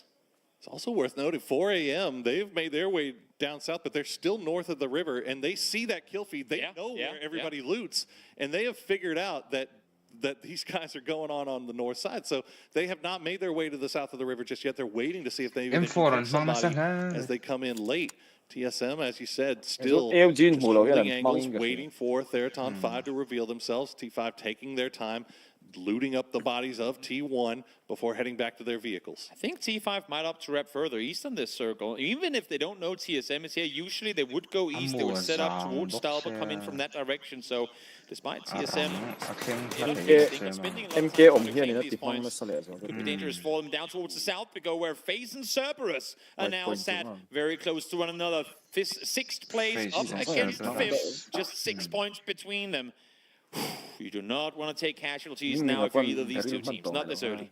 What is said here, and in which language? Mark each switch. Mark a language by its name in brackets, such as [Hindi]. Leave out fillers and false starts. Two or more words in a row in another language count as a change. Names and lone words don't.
[English] It's also worth noting, 4 a.m., they've made their way down south, but they're still north of the river, and they see that kill feed. They know where everybody loots, and they have figured out that these guys are going on the north side. So they have not made their way to the south of the river just yet. They're waiting to see if they can catch somebody as they come in late. TSM, as you said, still eo jin just [Mizo] hmu lo [English] holding [Mizo] hian [English] angles, [Mizo] mangin ka [English] waiting for Theraton 5 to reveal themselves. T5 taking their time, looting up the bodies of T1 before heading back to their vehicles. I think T5 might opt to rep further east on this circle. Even if they don't know TSM is here, usually they would go east. They would set up towards Stalber, come in from that direction. So despite TSM, [Mizo] MK om hian in ati mang na sale so [English] could be dangerous for them down towards the south. We go where FaZe and Cerberus are now sat very close to one another. Sixth place up against fifth, just 6 points between them. You do not want to take casualties now if you're either of these two teams, not this early.